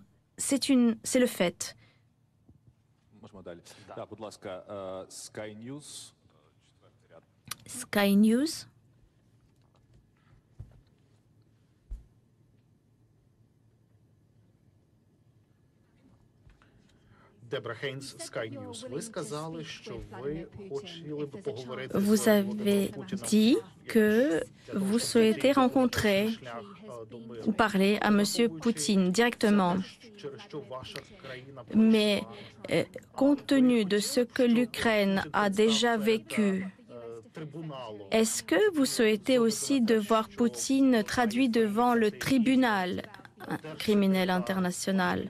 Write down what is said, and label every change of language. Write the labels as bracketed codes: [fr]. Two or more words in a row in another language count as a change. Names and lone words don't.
[fr] C'est le fait. Sky News. [uk] Дебра Хейнс, Sky News. Ви сказали, що ви хотіли б поговорити [fr] Vous avez dit que vous souhaitez rencontrer ou parler à M. Poutine directement. Mais compte tenu de ce que l'Ukraine a déjà vécu, est-ce que vous souhaitez aussi de voir Poutine traduit devant le tribunal criminel international?